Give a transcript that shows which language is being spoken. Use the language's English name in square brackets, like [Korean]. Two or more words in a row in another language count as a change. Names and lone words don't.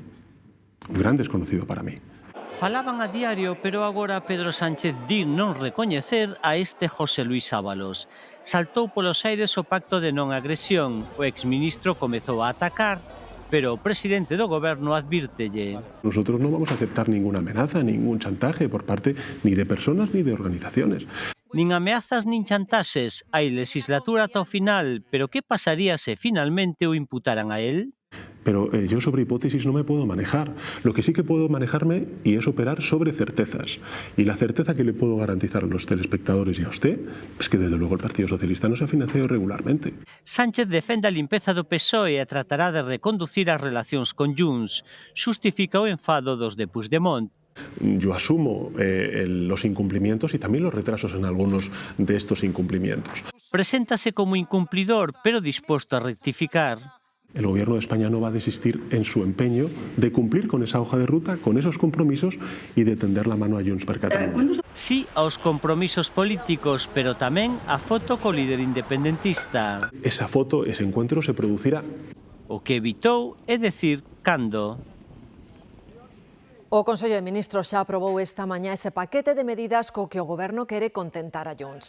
[Spanish] Un gran desconocido para mí. [Galician] Falaban a diario, pero agora Pedro Sánchez di non recoñecer a este José Luís Ábalos. Saltou polos aires o pacto de non agresión. O exministro comezou a atacar pero o presidente do goberno advírtelle. [Spanish] Nosotros no vamos a aceptar ninguna amenaza, ningún chantaje por parte ni de personas ni de organizaciones. [Galician] Nin ameazas nin chantaxes, hai legislatura ata o final, pero que pasaría se finalmente o imputaran a él? [Spanish] Pero yo sobre hipótesis no me puedo manejar. Lo que sí que puedo manejarme y es operar sobre certezas. Y la certeza que le puedo garantizar a los telespectadores y a usted es que desde luego el Partido Socialista no se ha financiado irregularmente. [Galician] Sánchez defende a limpeza do PSOE e tratará de reconducir as relacións con Junts. Xustifica o enfado dos de Puigdemont. [Spanish] Yo asumo los incumplimientos y también los retrasos en algunos de estos incumplimientos. [Galician] Preséntase como incumplidor, pero disposto a rectificar. [Spanish] El Gobierno de España no va a desistir en su empeño de cumplir con esa hoja de ruta, con esos compromisos y de tender la mano a Junts per Catalunya. [Galician] Sí aos compromisos políticos, pero tamén a foto co líder independentista. [Spanish] Esa foto, ese encuentro se producirá. [Galician] O que evitou é decir cando. O Consello de Ministros xa aprobou esta mañá ese paquete de medidas co que o Goberno quere contentar a Junts.